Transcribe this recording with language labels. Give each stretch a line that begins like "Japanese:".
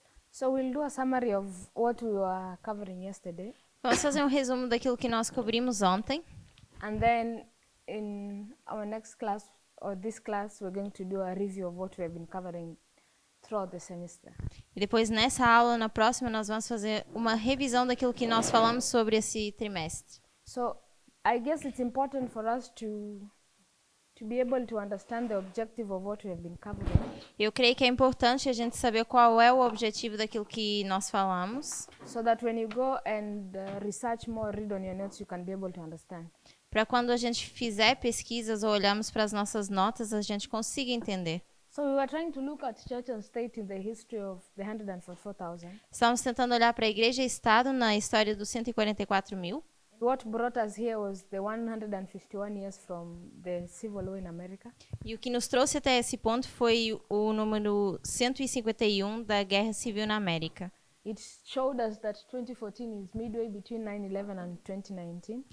English: So we'll do a summary of what we were covering yesterday.
Portuguese: Vamos fazer um resumo daquilo que nós cobrimos ontem.
English: And then in our next class, or this class, we're going to do a review of what we have been covering throughout the semester.
Portuguese: E depois, nessa aula, na próxima, nós vamos fazer uma revisão daquilo que nós falamos sobre esse trimestre.
English: So I guess it's important for us to be able to understand the objective of what we have been covering.
Portuguese: Eu creio que é importante a gente saber qual é o objetivo daquilo que nós falamos,
English: So that when you go and research more, read on your notes, you can be able to understand.
Portuguese: para quando a gente fizer pesquisas ou olharmos para as nossas notas, a gente consiga entender.
English: So we were trying to look at church and state in the history of the 144,000.
Portuguese: Estamos tentando olhar para a Igreja e Estado na história dos 144.000.
English: What brought us here was the 151 years from the Civil War in America.
Portuguese: E o que nos trouxe até esse ponto foi o número 151 da Guerra Civil na América.
English: It showed us that 2014 is midway between 9/11 and 2019.